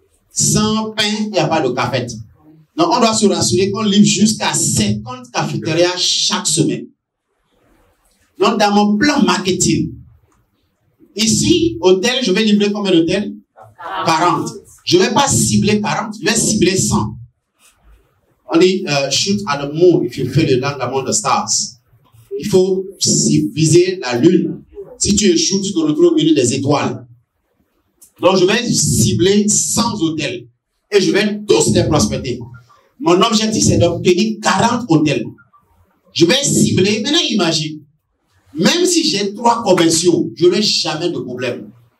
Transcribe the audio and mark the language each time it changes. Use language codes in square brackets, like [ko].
[fr] Sans pain, il n'y a pas de cafette. Donc, on doit se rassurer qu'on livre jusqu'à 50 cafétérias chaque semaine. Donc, dans mon plan marketing, ici, hôtel, je vais livrer combien d'hôtels? 40. Je ne vais pas cibler 40, je vais cibler 100. [en] On dit, shoot at the moon if you feel the land among the stars. [fr] Il faut viser la lune. Si tu échoues, tu te retrouves au milieu des étoiles. Donc, je vais cibler 100 hôtels. Et je vais tous les prospecter. Mon objectif, c'est d'obtenir 40 hôtels. Je vais cibler, maintenant imagine, même si j'ai 3 commerciaux, je n'ai jamais de problème.